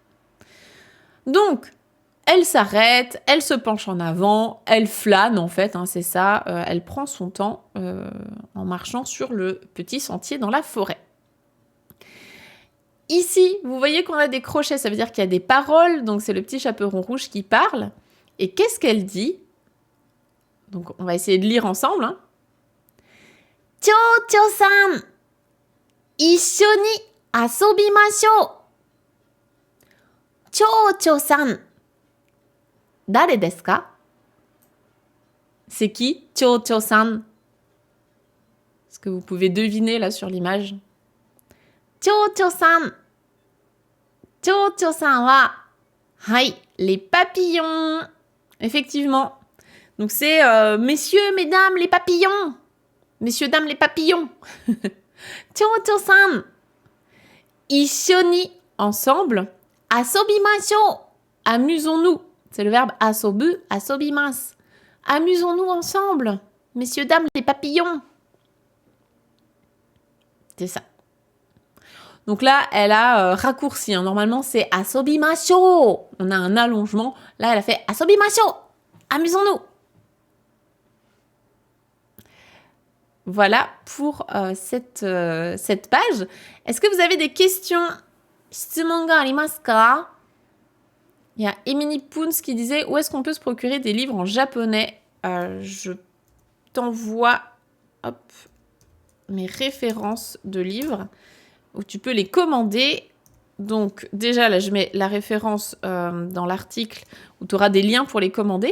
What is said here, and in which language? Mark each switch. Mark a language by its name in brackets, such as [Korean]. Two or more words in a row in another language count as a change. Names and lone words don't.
[French] Donc, elle s'arrête, elle se penche en avant, elle flâne en fait, hein, c'est ça, elle prend son temps en marchant sur le petit sentier dans la forêt. Ici, vous voyez qu'on a des crochets, ça veut dire qu'il y a des paroles, donc c'est le petit chaperon rouge qui parle. Et qu'est-ce qu'elle dit ? Donc, on va essayer de lire ensemble. Hein. [Japanese] 蝶々さん、一緒に遊びましょう。蝶々さん、誰ですか？ [French] C'est qui? 蝶々さん。Est-ce que vous pouvez deviner là sur l'image? [Japanese] 蝶々さん。蝶々さんは、はい、 [French] les papillons. Effectivement. Donc c'est messieurs, mesdames, les papillons. Messieurs, dames, les papillons. [Japanese] 蝶々さん。一緒に ensemble. 遊びましょう. [French] Amusons-nous. C'est le verbe [Japanese] 遊ぶ、遊びます. [French] Amusons-nous ensemble. Messieurs, dames, les papillons. C'est ça. Donc là, elle a raccourci. Hein. Normalement, c'est asobimasho. On a un allongement. Là, elle a fait asobimasho. Amusons-nous. Voilà pour cette page. Est-ce que vous avez des questions? [Japanese] 質問がありますか? [French] Il y a Emily Poons qui disait où est-ce qu'on peut se procurer des livres en japonais? Je t'envoie mes références de livres où tu peux les commander. Donc déjà là je mets la référence dans l'article où tu auras des liens pour les commander.